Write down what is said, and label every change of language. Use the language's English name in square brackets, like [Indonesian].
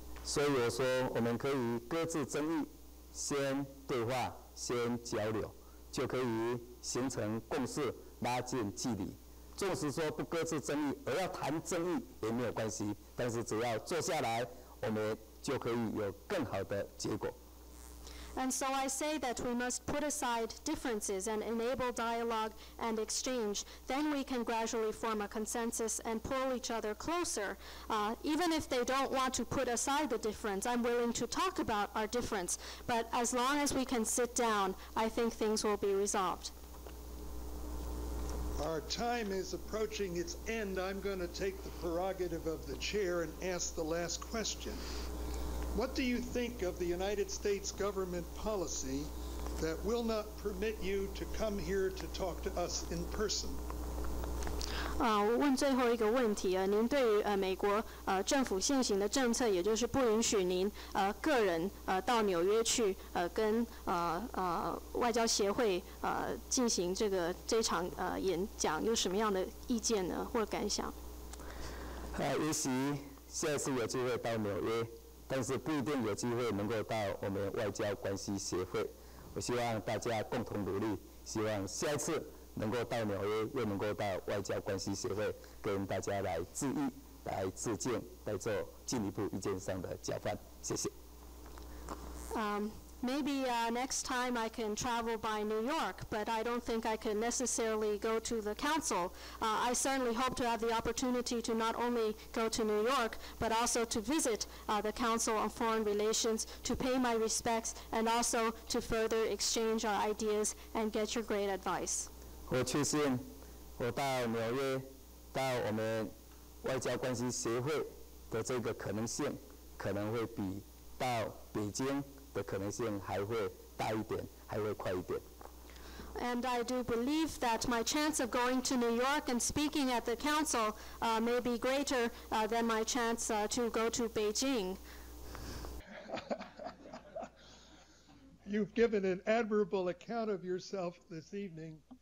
[Chinese] 所以我说，我们可以搁置争议，先对话，先交流，就可以形成共识，拉近距离。纵使说不搁置争议，而要谈争议也没有关系，但是只要坐下来，我们就可以有更好的结果。 [English] And so I say that we must put aside differences and enable dialogue and exchange. Then we can gradually form a consensus and pull each other closer. Even if they don't want to put aside the difference, I'm willing to talk about our difference. But as long as we can sit down, I think things will be resolved. Our time is approaching its end. I'm going to take the prerogative of the chair and ask the last question. What do you think of the United States government policy that will not permit you to come here to talk to us in person? [Chinese] 我问最后一个问题您对于美国政府现行的政策，也就是不允许您个人到纽约去跟外交协会进行这场演讲，有什么样的意见呢，或者感想？也许下一次有机会到纽约，但是不一定有机会能够到我们外交关系协会。我希望大家共同努力，希望下一次能够到纽约，又能够到外交关系协会，跟大家来致意、来致敬、来做进一步意见上的交换。谢谢。 [English] Maybe next time I can travel by New York, but I don't think I can necessarily go to the council. I certainly hope to have the opportunity to not only go to New York, but also to visit the Council on Foreign Relations, to pay my respects, and also to further exchange our ideas and get your great advice. [Chinese] 我确信，我到纽约，到我们外交关系协会的这个可能性，可能会比到北京的可能性还会大一点，还会快一点。 [English] And I do believe that my chance of going to New York and speaking at the council may be greater than my chance to go to Beijing. You've given an admirable account of yourself this evening.